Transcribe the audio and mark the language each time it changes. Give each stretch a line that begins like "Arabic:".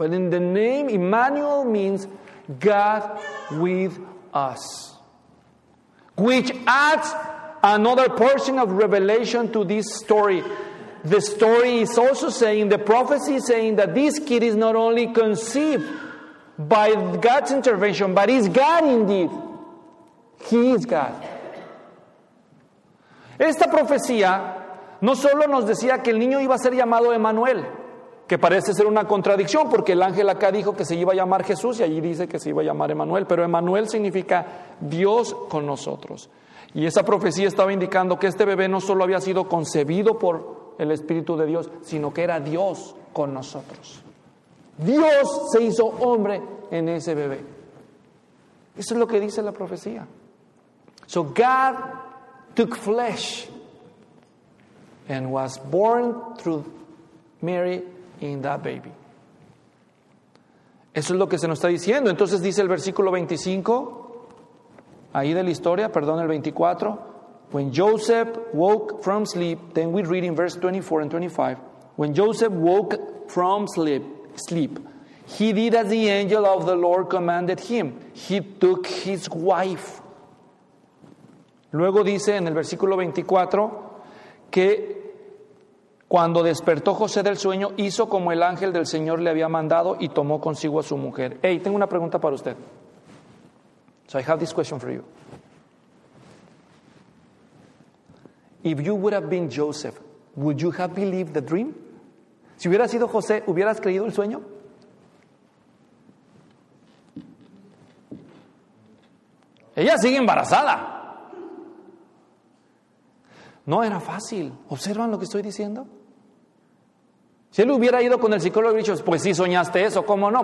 English: And in the name, Emmanuel means God with us, which adds another portion of revelation to this story. The story is also saying, the prophecy is saying that this kid is not only conceived by God's intervention, but is God indeed. He is God.
Spanish: Esta profecía no solo nos decía que el niño iba a ser llamado Emmanuel, que parece ser una contradicción porque el ángel acá dijo que se iba a llamar Jesús y allí dice que se iba a llamar Emmanuel, pero Emmanuel significa Dios con nosotros. Y esa profecía estaba indicando que este bebé no solo había sido concebido por el Espíritu de Dios, sino que era Dios con nosotros. Dios se hizo hombre en ese bebé. Eso es lo que dice la profecía.
English: So God took flesh and was born through Mary in that baby.
Spanish: Eso es lo que se nos está diciendo. Entonces dice el versículo 25, ahí de la historia, perdón, el 24.
English: When Joseph woke from sleep, then we read in verse 24 and 25. When Joseph woke from sleep, he did as the angel of the Lord commanded him. He took his wife.
Spanish: Luego dice en el versículo 24 que cuando despertó José del sueño, hizo como el ángel del Señor le había mandado y tomó consigo a su mujer.
English: Hey, tengo una pregunta para usted. So I have this question for you. If you would have been Joseph, would you have believed the dream?
Spanish: Si hubieras sido José, ¿hubieras creído el sueño? Ella sigue embarazada. No era fácil. ¿Observan lo que estoy diciendo? Si él hubiera ido con el psicólogo y dicho, pues sí, soñaste eso. ¿Cómo no?